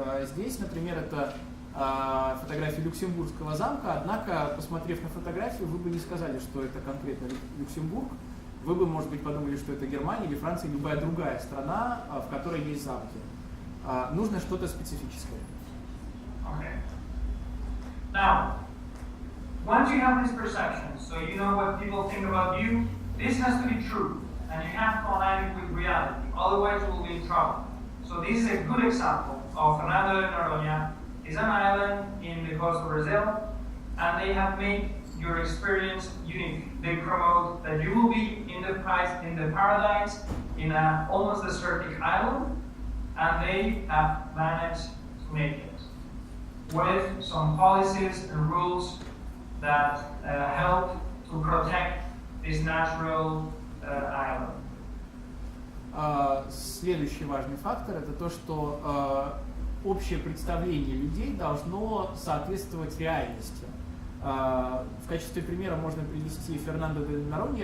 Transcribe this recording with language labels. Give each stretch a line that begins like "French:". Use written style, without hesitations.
Russian: Здесь, например, это фотография Люксембургского замка, однако, посмотрев на фотографию, вы бы не сказали, что это конкретно Люксембург. Вы бы, может быть, подумали, что это Германия или Франция, или любая другая страна, в которой есть замки. Нужно что-то специфическое.
English: Okay. Now, once you have this perception, so you know what people think about you, this has to be true, and you have to align it with reality, otherwise you will be in trouble. So this is a good example of Fernando de Noronha. It's an island in the coast of Brazil, and they have made your experience unique. They promote that you will be in the paradise in an almost desertic island, and they have managed to make it with some policies and rules that help to protect this natural island.
Russian: Следующий важный фактор – это то, что общее представление людей должно соответствовать реальности. В качестве примера можно привести Фернандо де Норонья.